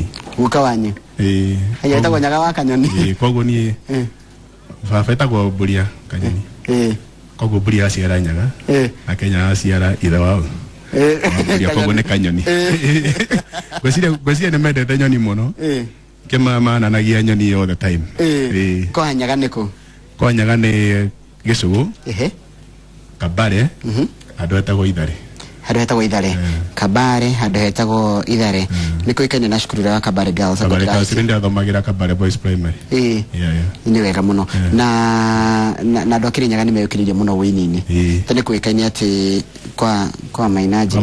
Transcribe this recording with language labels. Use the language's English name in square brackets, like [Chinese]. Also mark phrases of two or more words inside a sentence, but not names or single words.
[Kikuyu] uka wanyu haya etagwo nyaga wa kanyoni koguo ni baba etagwo Mburia kanyoni koguo Mburia aciara nyaga na Kenya aciara ithe wao Mburia koguo ni kanyoni gweciria ni mendete nyoni muno kimamananagia nyoni [English] all the time [Kikuyu] kwa nyaga niko kwa nyaga ni Gĩcũgũ Kabare andu etagwo Ithare handu hetagwo Ithare Kabare handu hetagwo Ithare niko ikaine na cukuru wa Kabare Girls Kabare Girls ndio athomagira Kabare Boys Primary ni wega muno na ndokiri nyaga ni meyukiririe muno wini-ini tene kuikaine ati kwa Mainaji